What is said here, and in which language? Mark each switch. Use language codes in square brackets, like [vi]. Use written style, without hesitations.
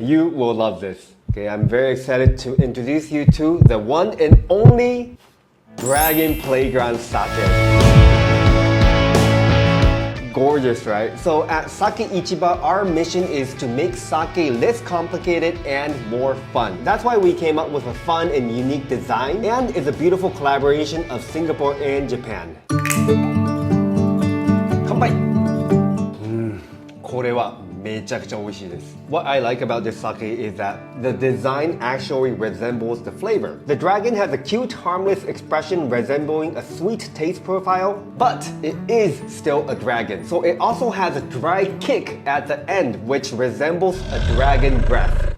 [en] You will love this. Okay, I'm very excited to introduce you to the one and only Dragon Playground Sake. Gorgeous, right? So at Sake Ichiba, our mission is to make sake less complicated and more fun. That's why we came up with a fun and unique design, and it's a beautiful collaboration of Singapore and Japan. [ja] 乾杯! これはめちゃくちゃ美味しいです。 [en] What I like about this sake is that the design actually resembles the flavor. The dragon has a cute, harmless expression resembling a sweet taste profile, but it is still a dragon. So it also has a dry kick at the end, which resembles a dragon breath.